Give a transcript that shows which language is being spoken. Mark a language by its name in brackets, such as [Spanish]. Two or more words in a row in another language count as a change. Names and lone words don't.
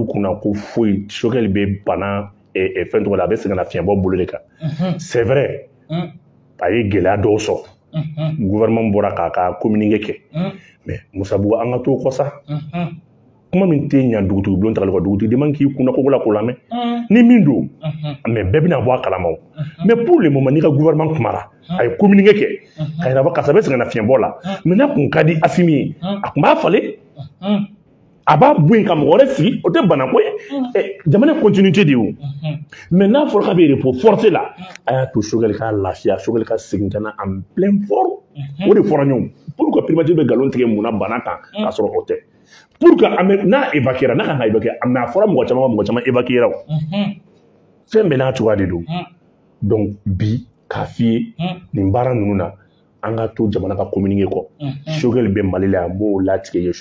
[Bambara] kunna ko foyi Sogɛl bɛ bana fɛn tɔgɔ la a bɛ segin ka na fiɲɛbɔ bolo de kan [French] c'est vrai [Bambara] a ye gɛlɛya dɔw sɔrɔ gouvernement bɔra k'a ka communiqué kɛ mais Musabugu an ka t'o kɔ sa kuma min tɛ ɲɛ dugutigi bulon tagali kɔ dugutigi man k'i kunna ko la ko lamɛn ni min don mais bɛɛ bɛna bɔ a kalama o [French] mais pour le moment [Bambara] n'i ka gouvernement kumara a ye communiqué kɛ ka yira karisa bɛ segin ka na fiɲɛbɔ la mais n'a kun ka di Assimi ye a kun b'a falen a b'a bɔ yen ka mɔgɔ wɛrɛ sigi o tɛ bana ko ye jamana continuité de ye o mais n'a fɔra k'a bɛ [French] repos forcé [Bambara] la a y'a to Sogɛl ka lafiya Sogɛl ka segin ka na [French] en plein fort [Bambara] o de fɔra ɲɔgɔn pour que primature bɛ nkalon tigɛ mun na bana kan k'a sɔrɔ o tɛ pour que n'a évacuera n'a kan ka évacuer mais a fɔra mɔgɔ caman évacuera o fɛn bɛɛ n'a cogoya de don donc bi k'a f'i ye nin baara ninnu na an ka to jamana ka communiqué kɔ Sogɛl bɛ Mali la yan b'o latigɛ ye